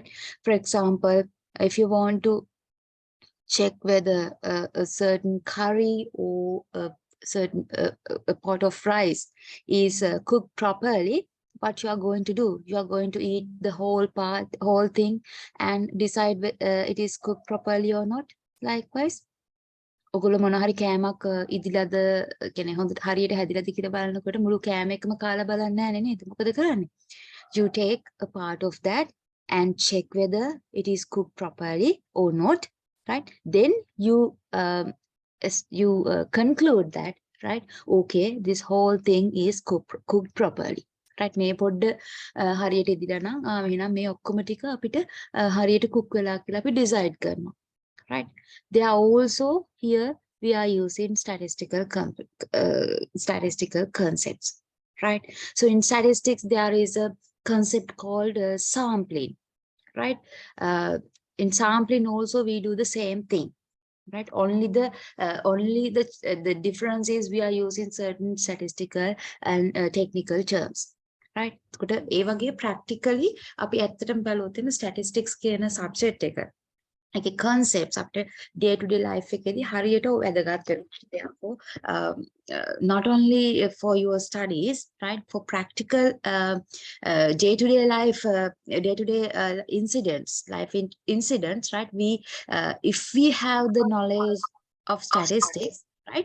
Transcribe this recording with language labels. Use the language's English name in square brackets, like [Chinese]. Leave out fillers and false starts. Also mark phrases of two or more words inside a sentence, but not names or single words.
[English] For example, if you want to check whether a certain curry or a certain a pot of rice is cooked properly, what you are going to do. You are going to eat the whole thing and decide it is cooked properly or not. Likewise, [Sinhala] ඔගොල්ලෝ මොන හරි කෑමක් ඉදිලාද කියන්නේ හොඳට හරියට හැදිලාද කියලා බලනකොට මුළු කෑම එකම කාලා බලන්නේ නැහැ නේද? මොකද කරන්නේ? [English] You take a part of that and check whether it is cooked properly or not, right? Then you conclude that, right? Okay, this whole thing is cooked properly. [Sinhala] right මේ පොඩ්ඩ හරියට ඉදිලා නම් එහෙනම් මේ ඔක්කොම ටික අපිට හරියට cook වෙලා කියලා අපි decide කරනවා. [English] right? They are also here we are using statistical concepts, right? So in statistics there is a concept called sampling, right? In sampling also we do the same thing, right? Only the difference is we are using certain statistical and technical terms, right? [Sinhala] ඒ වගේ practically අපි ඇත්තටම බලුවොත් එන statistics කියන subject එක [English] like concepts after day-to-day life [Sinhala] එකේදී හරියට වැදගත් වෙනවා. [English] Therefore, not only for your studies, right? For practical day-to-day life, day-to-day incidents, right? If we have the knowledge of statistics, right?